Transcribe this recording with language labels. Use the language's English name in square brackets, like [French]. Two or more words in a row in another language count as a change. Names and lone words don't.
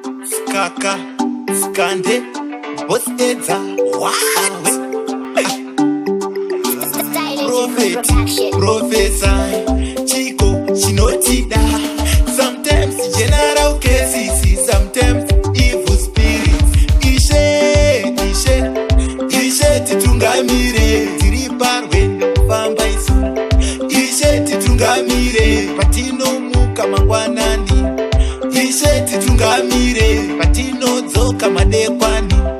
[English] Skaka, skande, boss edza, what? Stylish Prophet, production. prophesy, [Shona] chiko, chinotida. [English] Sometimes general cases, sometimes evil spirits. [Shona] Ishe, Ishe, Ishe, titungamire, tiri parwendo kufamba isu. Ishe, titungamire, patinomuka mangwanani. Ishe, titungamire, patinodzoka madekwani.